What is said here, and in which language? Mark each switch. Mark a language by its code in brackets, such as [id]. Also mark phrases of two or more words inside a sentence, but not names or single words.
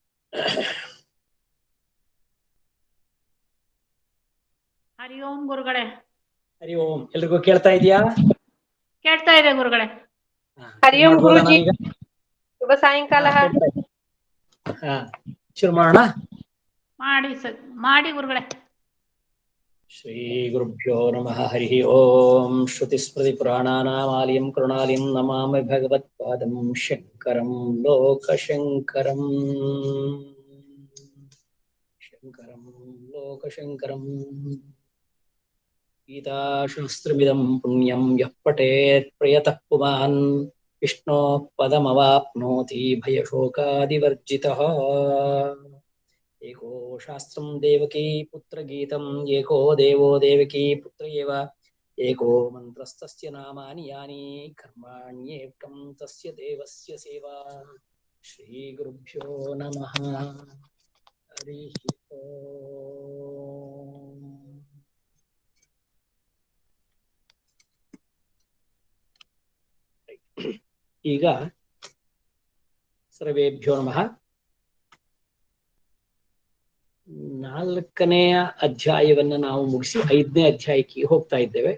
[kn] ಹರಿ ಓಂ ಗುರುಗಳೇ. ಹರಿ ಓಂ. ಎಲ್ರಿಗೂ ಕೇಳ್ತಾ ಇದೆಯಾ? ಕೇಳ್ತಾ ಇದೆ ಗುರುಗಳೇ. ಹರಿ ಓಂ ಗುರುಜಿ. ಶುಭ ಸಾಯಂಕಾಲ. ಶುರು ಮಾಡೋಣ. ಮಾಡಿ ಗುರುಗಳೇ. [sa] ಶ್ರೀ ಗುರುಭ್ಯೋ ನಮಃ. ಹರಿ ಓಂ. ಶ್ರುತಿ ಸ್ಮೃತಿ ಪುರಾಣಾನಾಮಾಲಯಂ ಕರುಣಾಲಯಂ ನಮಾಮಿ ಭಗವತ್ಪಾದಂ ಶಂಕರಂ ಲೋಕಶಂಕರಂ. ಶಂಕರಂ ಲೋಕಶಂಕರಂ. ಗೀತಾಶಾಸ್ತ್ರಮಿದಂ ಪುಣ್ಯಂ ಯಃ ಪಠೇತ್ ಪ್ರಯತಃ ಪುಮಾನ್ ವಿಷ್ಣೋಃ ಪದಮವಾಪ್ನೋತಿ ಭಯಶೋಕಾದಿವರ್ಜಿತಃ. ಏಕೋ ಶಾಸ್ತ್ರಂ ದೇವಕೀ ಪುತ್ರಗೀತಂ ಏಕೋ ದೇವೋ ದೇವಕೀ ಪುತ್ರ ಏವ ಏಕೋ ಮಂತ್ರಸ್ತಸ್ಯ ನಾಮಾನಿ ಯಾನಿ ಕರ್ಮಾಣ್ಯೇಕಂ ತಸ್ಯ ದೇವಸ್ಯ ಸೇವಾ. ಶ್ರೀ ಗುರುಭ್ಯೋ ನಮಃ. ಹರಿ ಓಂ. ಈಗ ಸರ್ವೇಭ್ಯೋ ನಮಃ. [kn] 4ನೇ ಅಧ್ಯಾಯವನ್ನ ನಾವು ಮುಗಿಸಿ 5ನೇ ಅಧ್ಯಾಯಕ್ಕೆ ಹೋಗ್ತಾ ಇದ್ದೇವೆ.